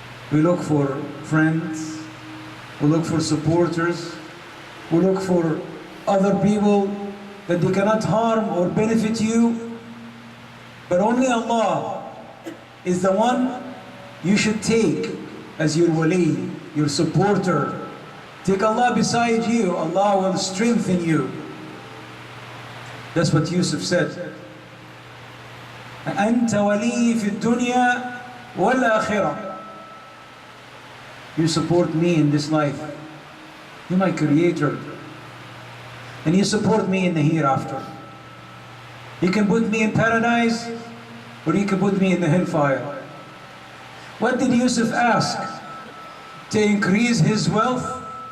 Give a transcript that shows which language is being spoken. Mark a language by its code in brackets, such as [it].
[en] We look for friends, we look for supporters, we look for other people that they cannot harm or benefit you, but only Allah is the one you should take as your wali, your supporter. Take Allah beside you, Allah will strengthen you. That's what Yousif said. [ar] أنت ولي في الدنيا والآخرة. [en] You support me in this life. You're my creator. And you support me in the hereafter. You can put me in paradise, or you can put me in the hellfire. What did Yousif ask? To increase his wealth?